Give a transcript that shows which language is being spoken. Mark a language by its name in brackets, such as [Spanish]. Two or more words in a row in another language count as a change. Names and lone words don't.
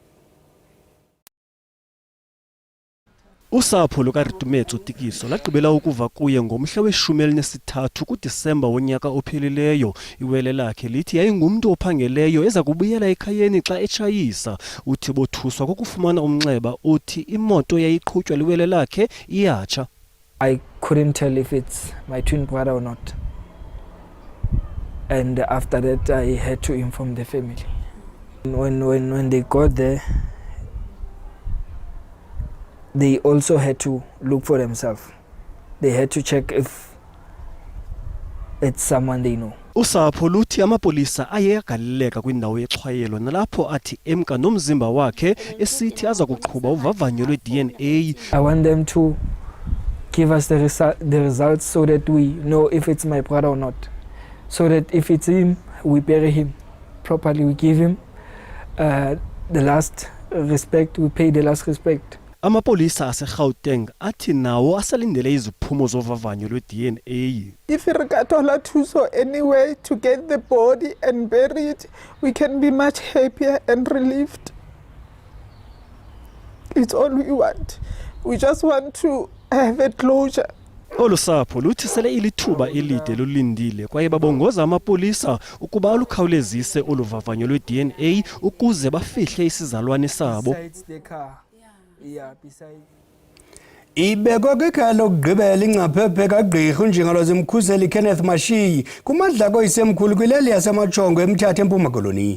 [Xhosa] Usapho lukaRitumetso Tikiso lagqibela ukuva kuye ngomhla we-13 kuDisemba wonyaka ophelileyo. Iwele lakhe lithi yayingumntu ophangeleyo eza kubuyela ekhayeni xa etshayisa. Uthi bothuswa kokufumana umnxeba uthi imoto yayiqhutywa liwele lakhe iyatsha. [English] I couldn't tell if it's my twin brother or not. And after that I had to inform the family. When they got there, they also had to look for themselves. They had to check if it's someone they know. [Xhosa] Usapho luthi amapolisa ayeyagaleleka kwindawo yexhwayelo nalapho athi emka nomzimba wakhe esithi aza kuqhuba uvavanyo lwe-DNA. [English] I want them to give us the results so that we know if it's my brother or not. So that if it's him, we bury him properly. We give him the last respect. We pay the last respect. [Xhosa] Amapolisa aseGauteng athi nawo asalindele iziphumo zovavanyo lwe-DNA. [English] If we [Southern Sotho] gathola thuso [English] anyway to get the body and bury it, we can be much happier and relieved. It's all we want. We just want to have a closure. [Xhosa] Olu sapho luthi sele ilithuba elide lulindile kwaye babongoza amapolisa ukuba alukhawulezise oluvavanyo lwe-DNA ukuze bafihle isizalwane sabo. Ibekwa kwikhaya lokugqibela ingcaphephe kagqirha uNjingalwazi Mkhuseli Kenneth Mashiyi kumadlako oyisemkhulu kwileli yaseMatshongo eMthatha eMpuma Koloni.